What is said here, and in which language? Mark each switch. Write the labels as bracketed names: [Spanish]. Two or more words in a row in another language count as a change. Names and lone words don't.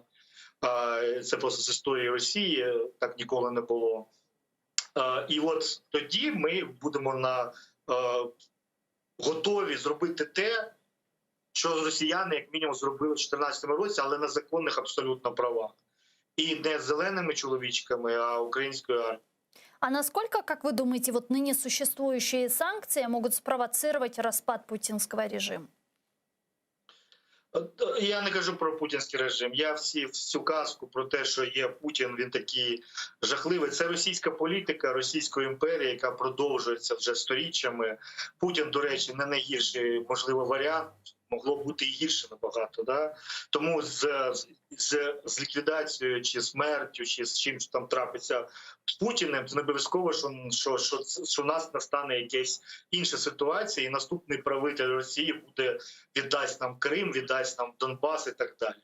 [Ukrainian] Це просто з історії Росії, так ніколи не було. І от тоді ми будемо готові зробити те, що росіяни, як мінімум, зробили в 2014 році, але на законних абсолютно правах. [Russian] И не зелеными человечками, а украинскую армию. А насколько, как вы думаете, вот ныне существующие санкции могут спровоцировать распад путинского режима? [Ukrainian] Я не кажу про путінський режим. Я всю казку про те, що є Путін, він такий жахливий. Це російська політика, Російської імперії, яка продовжується вже сторіччями. Путін, до речі, не найгірший, можливо, варіант. Могло бути і гірше набагато. [Russian] Да? [Ukrainian] Тому з ліквідацією, чи смертю, чи з чим там трапиться з Путіним, це не обов'язково, що в нас настане якась інша ситуація, і наступний правитель Росії віддасть нам Крим, віддасть нам Донбас і так далі.